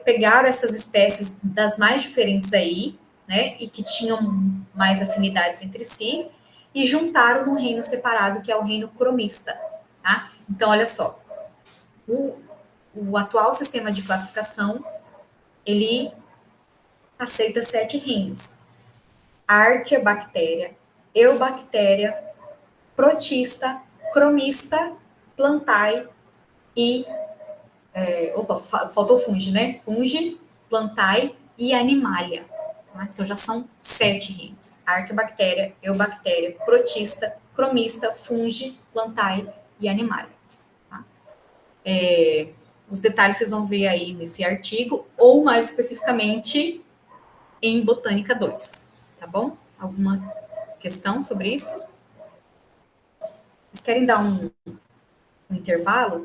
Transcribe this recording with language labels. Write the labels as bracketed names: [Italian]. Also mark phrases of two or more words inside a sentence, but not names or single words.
[Portuguese] Pegaram essas espécies das mais diferentes aí, né, e que tinham mais afinidades entre si, e juntaram num reino separado, que é o reino cromista, tá? Então, olha só, o atual sistema de classificação, ele aceita 7 reinos: Arqueobactéria, eubactéria, protista, cromista, plantae e... faltou fungi, né? Fungi, plantae e animalia. Tá? Então, já são 7 reinos. Arqueobactéria, eubactéria, protista, cromista, fungi, plantae e animalia. Tá? Os detalhes vocês vão ver aí nesse artigo, ou mais especificamente em Botânica 2. Tá bom? Alguma questão sobre isso? Vocês querem dar um intervalo?